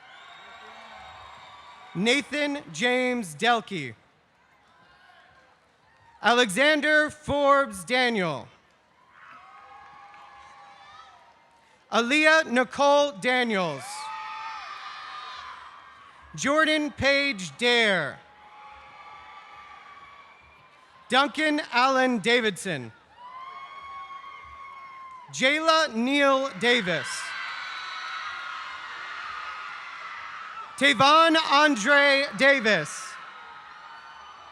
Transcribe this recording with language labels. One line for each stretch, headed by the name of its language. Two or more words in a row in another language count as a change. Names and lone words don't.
English: Nathan James Delkey. Alexander Forbes Daniel. Aaliyah Nicole Daniels. Jordan Page Dare. Duncan Allen Davidson. Jayla Neal Davis. Tavon Andre Davis.